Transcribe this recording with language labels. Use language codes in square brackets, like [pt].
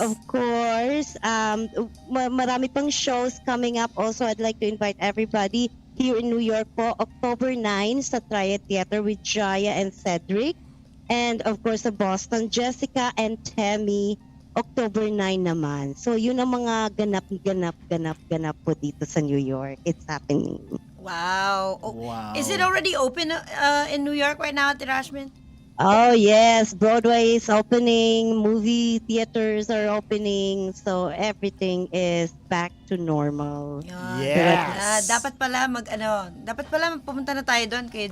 [tl] of course, marami pang shows [en] coming up. Also, I'd like to invite everybody here in New York po, October 9 sa Triad Theater with Jaya and Cedric. And of course, sa Boston, Jessica and Tammy, October 9 naman. [tl] So yun ang mga ganap po dito sa New York. [en] It's happening. Wow. Oh, Wow. Is it already open in New York right now, Ate Rasmin? Oh yes, Broadway is opening, movie theaters are opening, so everything is back to normal. Yes. [tl] Dapat pala pumunta na tayo doon, kay G.